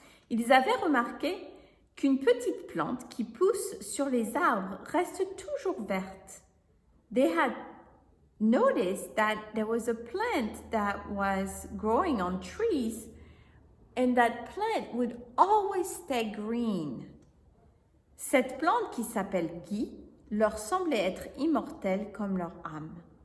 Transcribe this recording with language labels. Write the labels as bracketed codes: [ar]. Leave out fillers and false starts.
[fr] Ils avaient remarqué qu'une petite plante qui pousse sur les arbres reste toujours verte. [en] They had noticed that there was a plant that was growing on trees, and that plant would always stay green. [fr] Cette plante qui s'appelle gui leur semblait être immortelle comme leur âme.